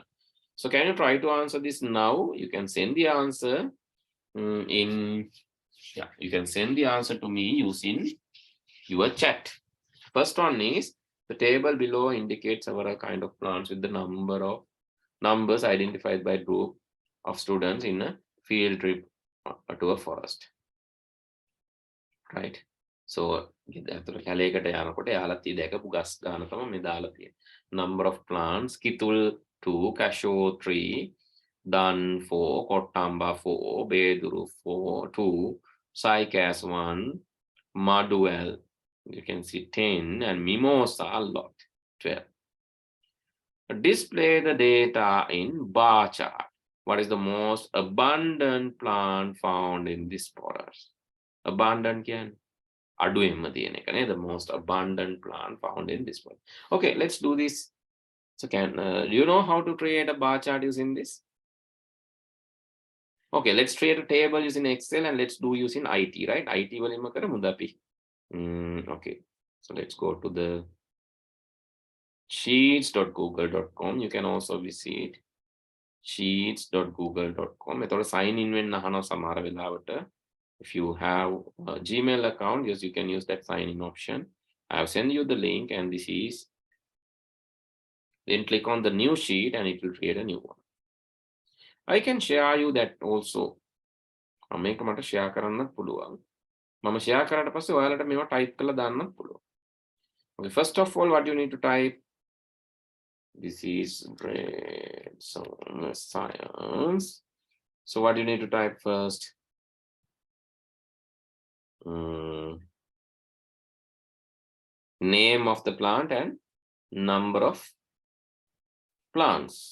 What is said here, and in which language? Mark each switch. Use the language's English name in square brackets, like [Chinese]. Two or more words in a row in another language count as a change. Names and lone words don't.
[English] So can you try to answer this now? You can send the answer you can send the answer to me using your chat. First one is the table below indicates several kind of plants with the numbers identified by group of students in a field trip to a forest. Right. [Sinhala] So කැලේකට යනකොට යාලා තී දැකපු ගස් ගන්න තමයි මේ දාලා තියෙන්නේ. [English] Number of plants, [Sinhala] කිතුල් 2, cashew 3, dun 4, කොට්ටම්බා 4, බේදුරු 4, 2, [English] cycas 1, maduel you can see 10, and mimosa a lot, 12. Display the data in bar chart. What is the most abundant plant found in this forest? Abundant can the most abundant plant found in this forest. Okay, let's do this. So do you know how to create a bar chart using this? Okay, let's create a table using Excel, and let's do using IT, right? [Sinhala] IT වලින්ම කරමුද අපි? [English] Okay, so let's go to the sheets.google.com. You can also visit sheets.google.com. [Sinhala] එතකොට [English] sign in [Sinhala] වෙන්න අහනවා සමහර වෙලාවට. [English] If you have a Gmail account, yes, you can use that sign in option. I have sent you the link, and this is, then click on the new sheet and it will create a new one. I can share you that also. [Sinhala] මේක මට share කරන්නත් පුළුවන්. මම share කරාට පස්සේ ඔයාලට මේවා type කරලා දාන්නත් පුළුවන්. [English] Okay, first of all, what you need to type, this is science. So what you need to type first? Name of the plant and number of plants.